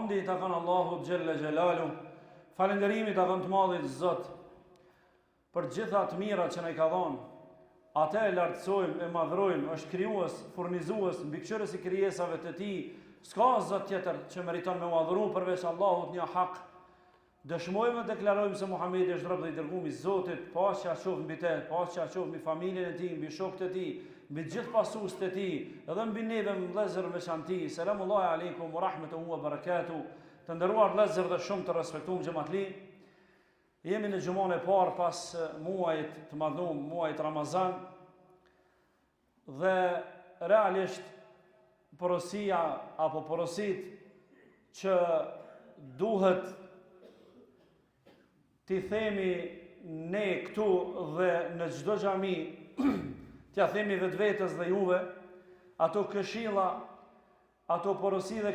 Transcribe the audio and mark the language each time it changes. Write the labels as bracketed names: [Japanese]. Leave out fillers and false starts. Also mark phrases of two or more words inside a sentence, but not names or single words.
[Albanian] Hamdi të kanë Allahu [Arabic] جل جلاله, [Albanian] falenderimi të kanë të madhit Zot, për gjitha të mira që ne ka dhonë, atë e lartësojmë, e madhrojmë, është krijues, furnizues, mbikëqyrës i krijesave të tij, s'ka Zot tjetër që meriton me madhru përveç Allahut një hak. Dëshmojmë dhe deklarojmë se Muhamedi është rob dhe i dërguar i Zotit, paqja qoftë mbi të, paqja qoftë mbi familjen e tij, mbi shokët e tij, mbi gjithë pasuesit e tij, edhe mbi neve vëllezër veçanti. [Arabic] سلام الله عليكم ورحمته وبركاته. [Albanian] Të nderuar vëllezër dhe shumë të respektuar xhamatli. Jemi në xhumën e parë pas muajit të madhum, muajit Ramazan, dhe realisht porosia apo porosit që duhet ti themi ne këtu dhe në çdo xhami, t'ja themi vetvetes dhe juve, ato këshilla, ato porosi dhe